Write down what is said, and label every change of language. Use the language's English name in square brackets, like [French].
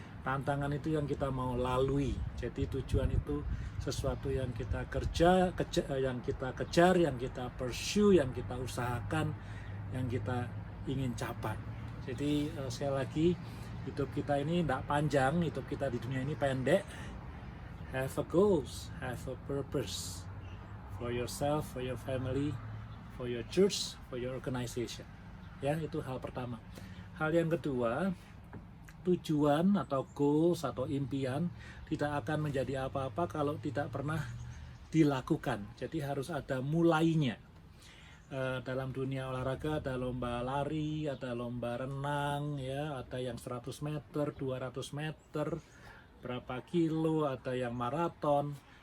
[Indonesian] Tantangan itu yang kita mau lalui. Jadi tujuan itu sesuatu yang kita yang kita kejar, yang kita pursue, yang kita usahakan, yang kita ingin capai. Jadi sekali lagi, hidup kita ini tidak panjang, hidup kita di dunia ini pendek. [English] Have a goals, have a purpose for yourself, for your family, for your church, for your organization. [Indonesian] Ya, itu hal pertama. Hal yang kedua, tujuan atau goals atau impian tidak akan menjadi apa-apa kalau tidak pernah dilakukan. Jadi harus ada mulainya. Dalam dunia olahraga ada lomba lari, ada lomba renang, ya, ada yang 100 meter, 200 meter, berapa kilo, ada yang maraton.